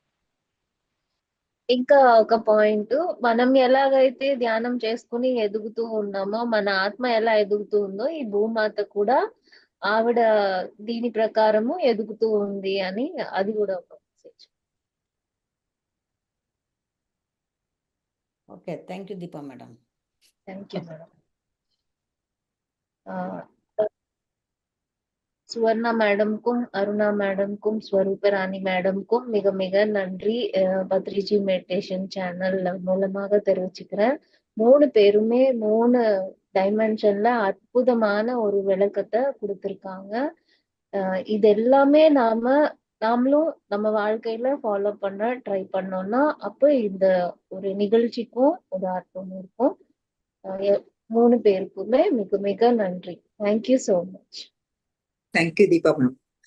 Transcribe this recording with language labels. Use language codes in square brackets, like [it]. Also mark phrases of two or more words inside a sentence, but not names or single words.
[te] ఇంకా ఒక పాయింట్, మనం ఎలాగైతే ధ్యానం చేసుకుని ఎదుగుతూ ఉన్నామో, మన ఆత్మ ఎలా ఎదుగుతూ ఉందో ఈ భూమాత కూడా ఆవిడ దీని ప్రకారము ఎదుగుతూ ఉంది అని అది కూడా ఒక మెసేజ్. [en] Okay, thank you Deepa madam. Thank you madam. [ta] சுவர்ணா மேடம்க்கும், அருணா மேடம்க்கும், ஸ்வரூபராணி மேடம்க்கும் மிக மிக நன்றி. பத்ரிஜி [en] meditation channel [ta] மூலமாக தெரிவிச்சுக்கிறேன். 3 பேருமே 3 டைமென்ஷன்ல அற்புதமான ஒரு விளக்கத்தை கொடுத்திருக்காங்க. இது எல்லாமே நாமளும் நம்ம வாழ்க்கையில ஃபாலோ பண்ண ட்ரை பண்ணோம்னா அப்போ இந்த ஒரு நிகழ்ச்சிக்கும் ஒரு அர்த்தம் இருக்கும். 3 பேருக்குமே மிக மிக நன்றி. [en] thank you so much. Thank you Deepa ma'am.